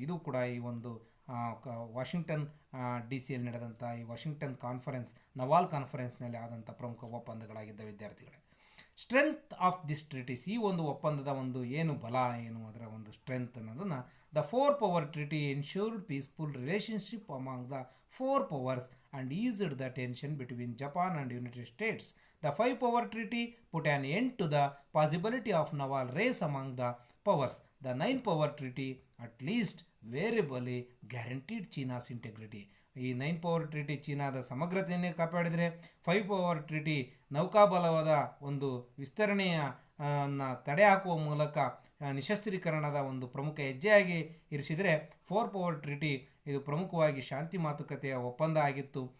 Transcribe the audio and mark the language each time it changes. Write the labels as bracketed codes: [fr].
[kn] ಇದು ಕೂಡ ಈ ಒಂದು ವಾಷಿಂಗ್ಟನ್ DC ನಡೆದಂಥ ಈ ವಾಷಿಂಗ್ಟನ್ ಕಾನ್ಫರೆನ್ಸ್, ನವಾಲ್ ಕಾನ್ಫರೆನ್ಸ್ನಲ್ಲಿ ಆದಂಥ ಪ್ರಮುಖ ಒಪ್ಪಂದಗಳಾಗಿದ್ದ ವಿದ್ಯಾರ್ಥಿಗಳೇ. [en] strength of this treaties, [kn] ಈ ಒಂದು ಒಪ್ಪಂದದ ಒಂದು ಏನು ಬಲ, ಏನು ಅದರ ಒಂದು ಸ್ಟ್ರೆಂತ್ ಅನ್ನೋದನ್ನು, [en] The 4 power treaty ensured peaceful relationship among the 4 powers and eased the tension between Japan and United States. The 5 power treaty put an end to the possibility of naval race among the powers. The 9 power treaty at least variably guaranteed China's integrity. [kn] ಈ 9 power ಟ್ರಿಟಿ ಚೀನಾದ ಸಮಗ್ರತೆಯನ್ನೇ ಕಾಪಾಡಿದರೆ, 5 power ಟ್ರಿಟಿ ನೌಕಾಬಲವಾದ ಒಂದು ವಿಸ್ತರಣೆಯ ತಡೆ ಹಾಕುವ ಮೂಲಕ ನಿಶಸ್ತ್ರೀಕರಣದ ಒಂದು ಪ್ರಮುಖ ಹೆಜ್ಜೆಯಾಗಿ ಇರಿಸಿದರೆ, 4 ಪವರ್ ಟ್ರಿಟಿ ಇದು ಪ್ರಮುಖವಾಗಿ ಶಾಂತಿ ಮಾತುಕತೆಯ ಒಪ್ಪಂದ ಆಗಿತ್ತು.